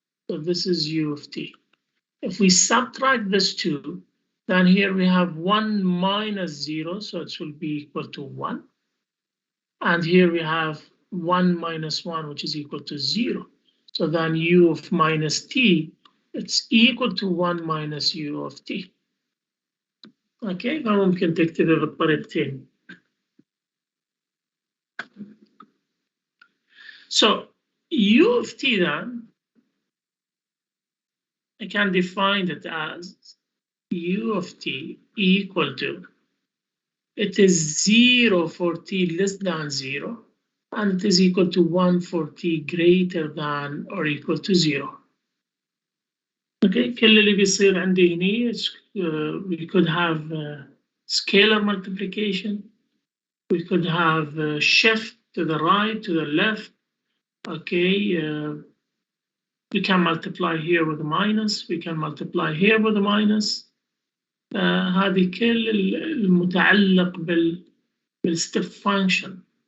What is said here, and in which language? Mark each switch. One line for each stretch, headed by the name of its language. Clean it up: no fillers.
English: So this is u of t. If we subtract this 2, then here we have 1 minus 0, so it will be equal to 1. And here we have 1 minus 1, which is equal to 0. So then u of minus t, it's equal to 1 minus u of t.
Arabic: Okay, فممكن تكتبها بالطريقتين.
English: So u of t then, I can define it as u of t equal to, it is 0 for t less than 0, and it is equal to 1 for t greater than or equal to 0. Okay,
Arabic: كل اللي بيصير عندي هنا,
English: we could have scalar multiplication, we could have shift to the right, to the left. Okay, we can multiply here with a minus, we can multiply here with a minus.
Arabic: هذه كل المتعلق بالstep function.